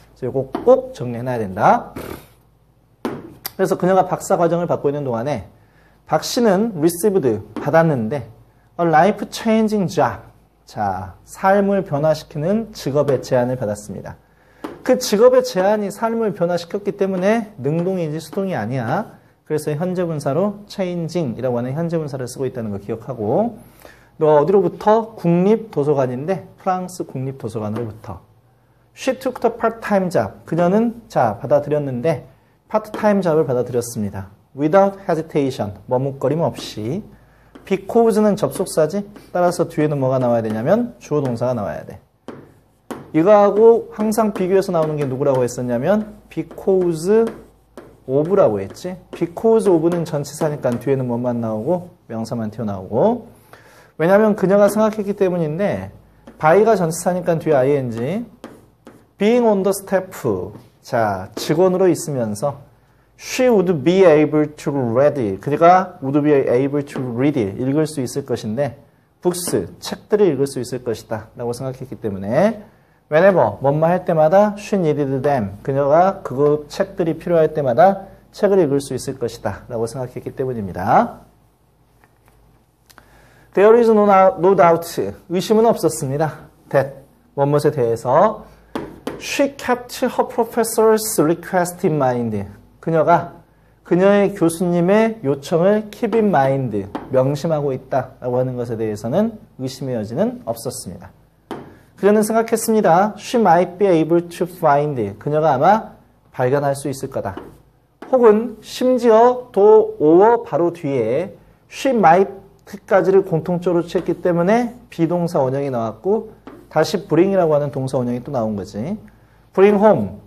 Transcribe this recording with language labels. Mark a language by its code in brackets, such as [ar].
[ko] 그래서 이거 꼭 정리해놔야 된다. 그래서 그녀가 박사 과정을 받고 있는 동안에 박 씨는 received 받았는데 [en] a life changing job. [ko] 자, 삶을 변화시키는 직업의 제안을 받았습니다. 그 직업의 제안이 삶을 변화시켰기 때문에 능동이지 수동이 아니야. 그래서 현재 분사로 changing이라고 하는 현재 분사를 쓰고 있다는 거 기억하고 너 어디로부터? 국립도서관인데 프랑스 국립도서관으로부터 [en] She took the part-time job. [ko] 그녀는 자 받아들였는데 파트타임 잡을 받아들였습니다. [en] Without hesitation. [ko] 머뭇거림 없이. Because는 접속사지. 따라서 뒤에는 뭐가 나와야 되냐면 주어 동사가 나와야 돼. 이거하고 항상 비교해서 나오는 게 누구라고 했었냐면 because of라고 했지. because of는 전치사니까 뒤에는 뭐만 나오고 명사만 튀어나오고 왜냐하면 그녀가 생각했기 때문인데 by가 전치사니까 뒤에 ing being on the staff 자 직원으로 있으면서 [en] She would be able to read. [ko] 그녀가 [en] would be able to read. [ko] 읽을 수 있을 것인데 books, 책들을 읽을 수 있을 것이다 라고 생각했기 때문에 whenever, 뭐뭐 할 때마다 [en] she needed them. [ko] 그녀가 그 책들이 필요할 때마다 책을 읽을 수 있을 것이다 라고 생각했기 때문입니다. [en] There is no doubt. [ko] 의심은 없었습니다. [en] that, [ko] 뭐뭐에 대해서 [en] She kept her professor's request in mind. [ko] 그녀가 그녀의 교수님의 요청을 keep in mind, 명심하고 있다라고 하는 것에 대해서는 의심의 여지는 없었습니다. 그녀는 생각했습니다. [en] She might be able to find. [ko] 그녀가 아마 발견할 수 있을 거다. 혹은 심지어 도 or 바로 뒤에 she might까지를 공통적으로 취했기 때문에 비동사 원형이 나왔고 다시 bring이라고 하는 동사 원형이 또 나온 거지. [en] bring home.